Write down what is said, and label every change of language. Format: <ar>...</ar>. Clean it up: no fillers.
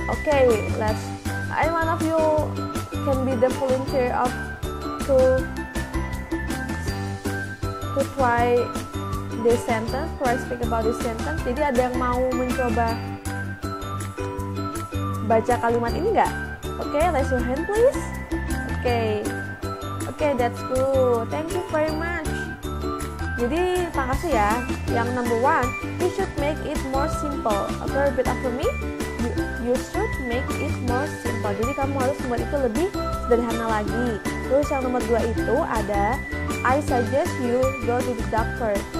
<en>Okay, any one of you can be the volunteer to try this sentence, try speak about this sentence.</en> <id>Jadi ada yang mau mencoba baca kalimat ini nggak?</id> <en>Okay, raise your hand please. Okay, that's good. Thank you very much.</en> <id>Jadi makasih ya.</id> <en>Yang number one, you should make it more simple. Okay, repeat after me. You should make it more simple.</en> <id>Jadi kamu harus membuat itu lebih sederhana lagi. Terus yang nomor 2 itu ada</id> <en>I suggest you go to the doctor.</en>